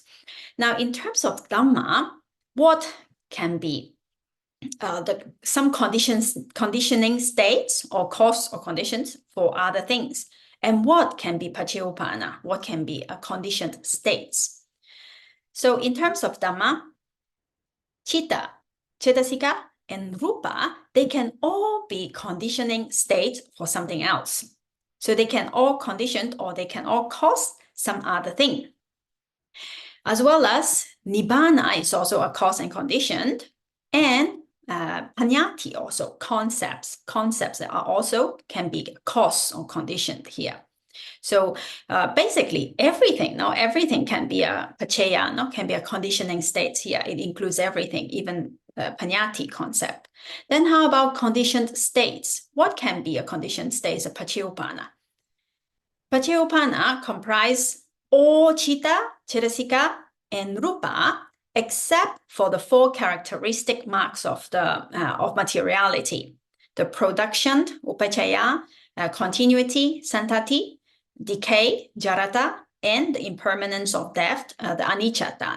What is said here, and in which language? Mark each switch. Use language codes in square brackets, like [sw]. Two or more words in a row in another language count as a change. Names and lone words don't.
[en] Now, in terms of Dhamma, what can be some conditioning states or cause or conditions for other things? And what can be paccayuppāna? What can be conditioned states? So in terms of Dhamma, [pi] citta, cetasika, [en] and rupa, they can all be conditioning states for something else. So they can all condition or they can all cause some other thing. As well as nibbana is also a cause and conditioned, and paññatti also, concepts that are also can be cause or conditioned here. So basically everything can be a paccaya, can be a conditioning state here. It includes everything, even paññatti concept. Then how about conditioned states? What can be a conditioned state? A paccayuppāna. Paccayuppāna comprise all [pi] citta, cetasika, [en] and rupa, except for the four characteristic marks of materiality: the production, upacaya, continuity, santati, decay, jarata, and the impermanence of death, the anicca.